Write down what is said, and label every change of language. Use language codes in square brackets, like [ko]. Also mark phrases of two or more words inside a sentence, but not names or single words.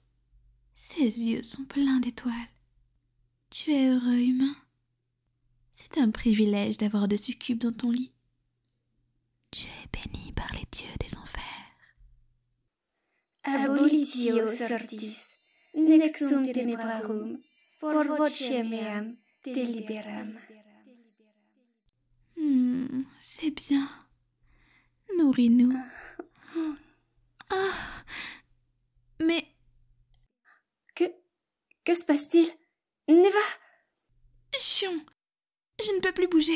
[fr] Ses yeux sont pleins d'étoiles. Tu es heureux, humain? C'est un privilège d'avoir de succubes dans ton lit. Tu es béni par les dieux des enfers. [la] Abolitio sortis, nexum tenebrarum, por voce meam te liberam. [fr] C'est bien. Nourris-nous. Ah, mais... Que se passe-t-il? Neva! Chion, je ne peux plus bouger.